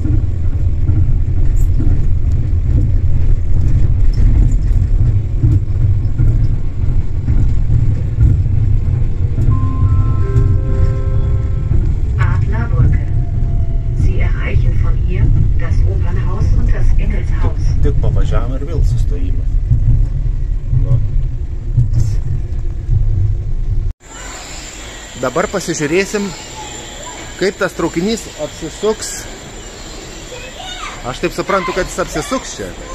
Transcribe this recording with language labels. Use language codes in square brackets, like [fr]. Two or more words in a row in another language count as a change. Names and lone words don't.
[de] Adlerbrücke. Sie erreichen von hier das Opernhaus und das Engelshaus. [lt] Tik pavažiavom ir vėl sustojimas. Nu. Dabar pasižiūrėsim, kaip tas traukinys apsisuks. Aš taip suprantu, kad jis apsisuks čia.